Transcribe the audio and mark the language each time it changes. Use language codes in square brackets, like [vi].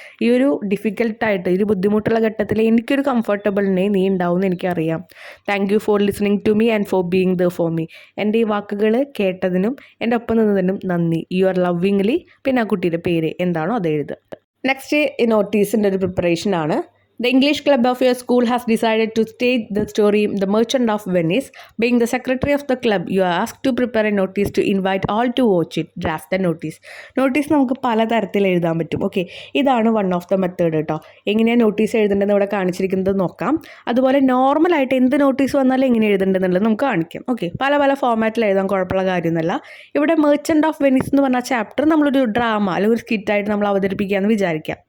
[ml] ഈ ഒരു ഡിഫിക്കൽട്ടായിട്ട് ഈ ഒരു ബുദ്ധിമുട്ടുള്ള ഘട്ടത്തിൽ എനിക്കൊരു കംഫർട്ടബിളിനെ നീ ഉണ്ടാവും എന്ന് എനിക്കറിയാം. [en] Thank you for listening to me and for being there for me. [ml] എൻ്റെ ഈ വാക്കുകൾ കേട്ടതിനും എൻ്റെ ഒപ്പം നിന്നതിനും നന്ദി. [en] You are lovingly. [ml] പിന്നെ ആ കുട്ടിയുടെ പേര് എന്താണോ അത് എഴുതുക. നെക്സ്റ്റ് ഈ നോട്ടീസിൻ്റെ ഒരു പ്രിപ്പറേഷൻ ആണ്. [en] The English club of your school has decided to stage the story The Merchant of Venice. Being the secretary of the club, you are asked to prepare a notice to invite all to watch it. Draft the notice. [ml] Notice നമുക്ക് പലതരത്തിൽ എഴുതാൻ പറ്റും. Okay, ഇതാണ് [en] one of the method [ml] കേട്ടോ. എങ്ങനെയാണ് notice എഴുതേണ്ടതെന്ന് ഇവിടെ കാണിച്ചിരിക്കുന്നത് നോക്കാം. അതുപോലെ നോർമലായിട്ട് എന്ത് നോട്ടീസ് വന്നാലും എങ്ങനെ എഴുതേണ്ടതെന്നുള്ളത് നമുക്ക് കാണിക്കാം. ഓക്കെ, പല പല ഫോമാറ്റിൽ എഴുതാൻ കുഴപ്പമുള്ള കാര്യമൊന്നുമല്ല. ഇവിടെ മെർച്ചൻ്റ് ഓഫ് വെനീസ് എന്ന് പറഞ്ഞ ചാപ്റ്റർ നമ്മളൊരു ഡ്രാമ അല്ലെങ്കിൽ ഒരു സ്കിറ്റായിട്ട് നമ്മൾ അവതരിപ്പിക്കുകയെന്ന് വിചാരിക്കാം.